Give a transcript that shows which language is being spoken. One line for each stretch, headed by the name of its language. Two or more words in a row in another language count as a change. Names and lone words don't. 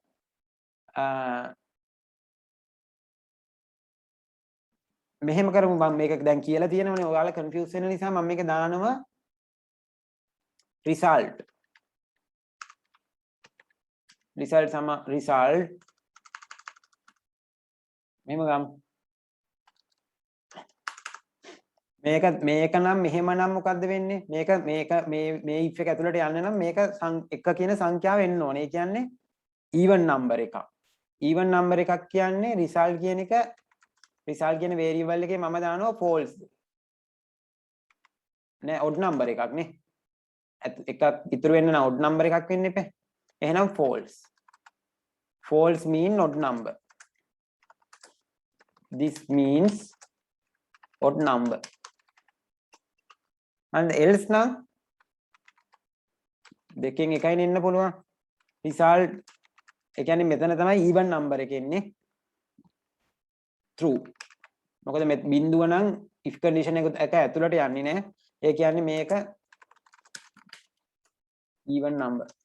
Sinhala: මෙහෙම කරමු මම මේක දැන් කියලා තියෙනවනේ ඔයාලා confuse වෙන නිසා මම මේක දානවා result මෙහෙම ගමු මේක නම් මෙහෙම නම් මොකද්ද වෙන්නේ මේක මේ if එක ඇතුළට යන්න නම් මේක එක කියන සංඛ්‍යාව එන්න ඕනේ. ඒ කියන්නේ
English: even number
Sinhala: එකක්.
English: even number
Sinhala: එකක් කියන්නේ result කියන එක result කියන variable එකේ මම දානවා false. නෑ
English: odd number
Sinhala: එකක් නේ. එකක් ඉතුරු වෙන්න නම්
English: odd number
Sinhala: එකක් වෙන්න එපා.
English: එහෙනම් false. False mean odd number. This means odd number. And else
Sinhala: නම් දෙකෙන් එකයි නෙන්න පුළුවන්. result ඒ කියන්නේ මෙතන තමයි
English: even number
Sinhala: එක එන්නේ. true. මොකද මේ බිඳුව නම් if condition එක ඇතුළට යන්නේ නැහැ. ඒ කියන්නේ මේක
English: even number.